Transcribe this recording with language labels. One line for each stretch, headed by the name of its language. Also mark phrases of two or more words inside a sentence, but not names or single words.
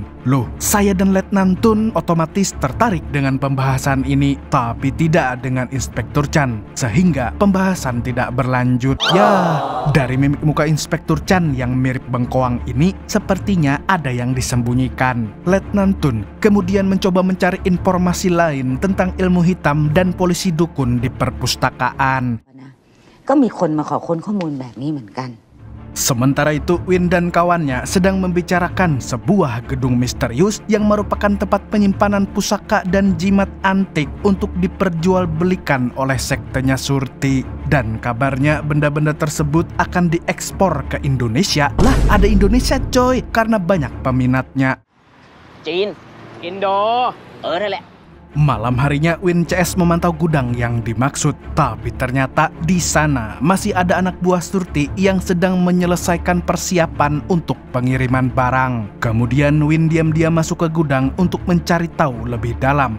Indonesian: Loh, saya dan Letnan Tun otomatis tertarik dengan pembahasan ini, tapi tidak dengan Inspektur Chan, sehingga pembahasan tidak berlanjut. Ya, dari mimik muka Inspektur Chan yang mirip bengkoang ini, sepertinya ada yang disembunyikan. Letnan Tun kemudian mencoba mencari informasi lain tentang ilmu hitam dan polisi dukun di perpustakaan.
Thai: ก็มีคนมาขอค้นข้อมูลแบบนี้เหมือนกัน
Indonesian: Sementara itu, Win dan kawannya sedang membicarakan sebuah gedung misterius yang merupakan tempat penyimpanan pusaka dan jimat antik untuk diperjualbelikan oleh sektenya Surti. Dan kabarnya benda-benda tersebut akan diekspor ke Indonesia. Lah, ada Indonesia coy, karena banyak peminatnya.
Thai: จีน อินโด นั่นแหละ
Indonesian: Malam harinya Win CS memantau gudang yang dimaksud, tapi ternyata di sana masih ada anak buah Surti yang sedang menyelesaikan persiapan untuk pengiriman barang. Kemudian Win diam-diam masuk ke gudang untuk mencari tahu lebih dalam.